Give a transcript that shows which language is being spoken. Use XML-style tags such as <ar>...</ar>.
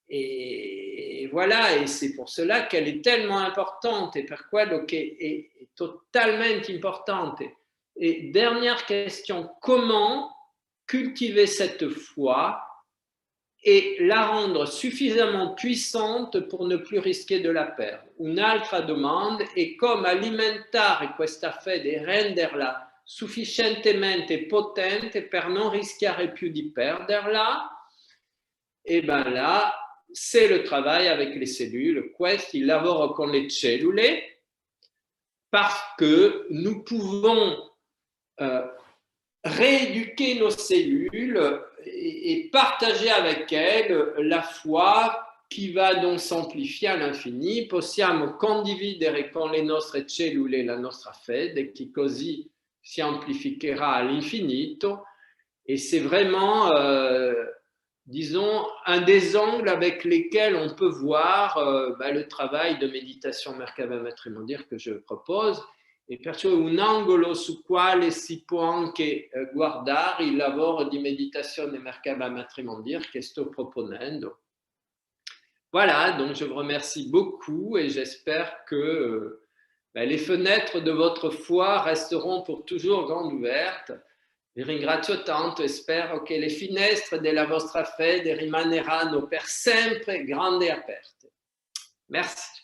<fr>Et voilà, et c'est pour cela qu'elle est tellement importante et</fr> <it>per quello che è totalement importante.</it> <fr>Et dernière question, comment cultiver cette foi et la rendre suffisamment puissante pour ne plus risquer de la perdre?</fr> <it>Un'altra domanda è come alimentare questa fede e renderla sufficientemente potente per non rischiare più di perderla.</it> <fr>Et bien là, c'est le travail avec les cellules.</fr> <it>Questo il lavoro con le cellule,</it> <fr>parce que nous pouvons rééduquer nos cellules et partager avec elles la foi qui va donc s'amplifiare à l'infini.</fr> <it>Possiamo condividere con le nostre cellule la nostra fede, che così si amplificherà all'infinito.</it> <fr>Et c'est vraiment, disons, un des angles avec lesquels on peut voir le travail de méditation Merkaba Matrimondiale que je propose,</fr> <it>e perciò un angolo su quale si può anche guardare il lavoro di meditazione Merkaba Matrimondiale che sto proponendo.</it> <fr>Voilà, donc je vous remercie beaucoup et j'espère que les fenêtres de votre foi resteront pour toujours grandes ouvertes.</fr> <it>Vi ringrazio tanto e spero che le finestre della vostra fede rimaneranno per sempre grandi e aperte. Merci.</it>